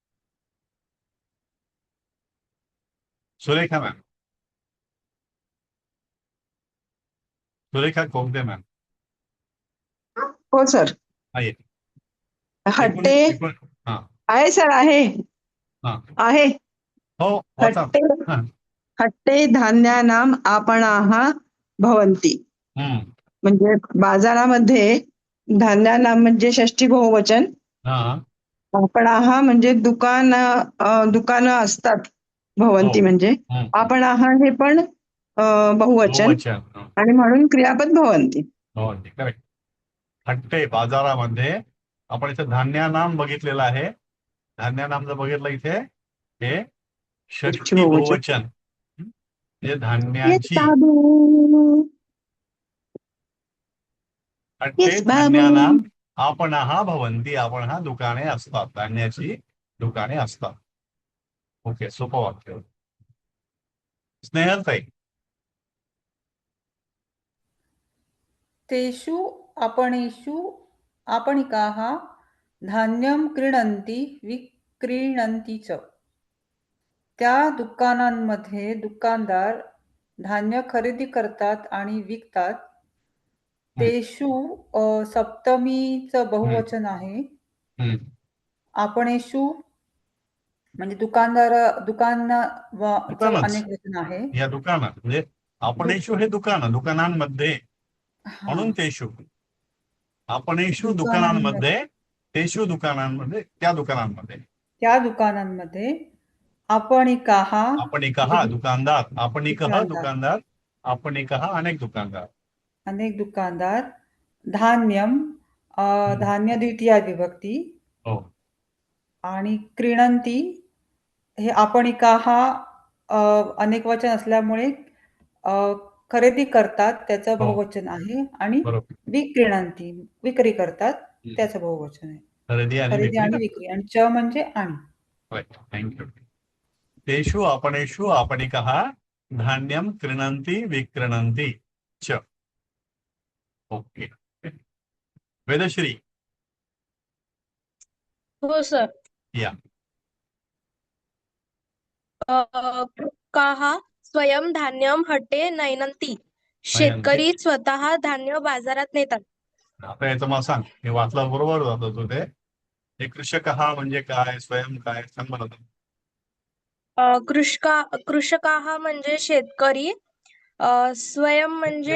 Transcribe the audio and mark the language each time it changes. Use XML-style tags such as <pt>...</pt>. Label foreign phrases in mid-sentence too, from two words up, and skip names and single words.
<mr>सुरेखा मॅम, सुरेखा कोगदे मॅम. हो सर. हा, ये. हट्टे हा. आहे सर, आहे हा. आहे. हो, वाचा. हट्टे हा.</mr> <sa>हट्टे धान्यानाम आपणाः भवन्ति.</sa> <mr>म्हणजे बाजारामध्ये धान्यानाम म्हणजे षष्ठी बहुवचन. हा. आपणाः म्हणजे दुकानं असतात. भवन्ति हो. म्हणजे आपणाः हे पण बहुवचन, बहुवचन. आणि म्हणून क्रियापद भवन्ति. हो, करेक्ट. हट्टे बाजारामध्ये. आपण इथे धान्यानाम बघितलेलं आहे. धान्यानाम जर बघितलं इथे, हे षष्ठी षष्ठी बहुवचन. बहुवचन म्हणजे येस धान्याची. बाबू, हट्टे येस बाबू.</mr> <sa>धान्यानाम आपणाः भवन्ति.</sa> <mr>आपण हा दुकाने असतात, धान्याची दुकाने असतात. ओके, सोपं वाक्य. स्नेहल ताई.</mr> <sa>तेषु आपणेषु आपणिकाः धान्यं क्रीणन्ति विक्रीणन्ति च.</sa> <mr>त्या दुकानांमध्ये दुकानदार धान्य खरेदी करतात आणि विकतात. तेषु सप्तमीचं बहुवचन आहे. हम्म. आपणेषु म्हणजे दुकानचं दुकानच. अनेक वचन आहे. या दुकानात म्हणजे आपणेषु हे दुकानांमध्ये हा. म्हणून तेषु. आपणेषु दुकानांमध्ये, तेषु दुकानांमध्ये, त्या दुकानांमध्ये. त्या दुकानांमध्ये आपणिकाः आपणिकः दुकानदार, आपणिकः दुकानदार, आपणिकः अनेक दुकानदार. अनेक दुकानदार धान्यम धान्य द्वितीया विभक्ती हो. आणि क्रीणंती हे आपणिकाः अनेक वचन असल्यामुळे खरेदी करतात त्याचं बहुवचन आहे. आणि बरोबर. विक्रीणंती विक्री करतात त्याचं बहुवचन आहे. खरेदी आणि खरेदी आणि विक्री. विक्री आणि च म्हणजे आणि.</mr> <en>Right, thank you.</en> <sa>तेषु आपणेषु आपणिकः धान्यं क्रीणन्ति विक्रीणन्ति च.</sa> <mr>ओके. वेदश्री. हो सर. या.</mr> <sa>कृषकाः स्वयं धान्यम हट्टे नयनंती.</sa> <mr>शेतकरी स्वतः धान्य बाजारात नेतात. आता याचं मला सांग, मी वाचला बरोबर जातो तू ते. हे कृषकः म्हणजे काय, स्वयं काय, सांग मला. कृषकाः म्हणजे शेतकरी, स्वयं म्हणजे</mr>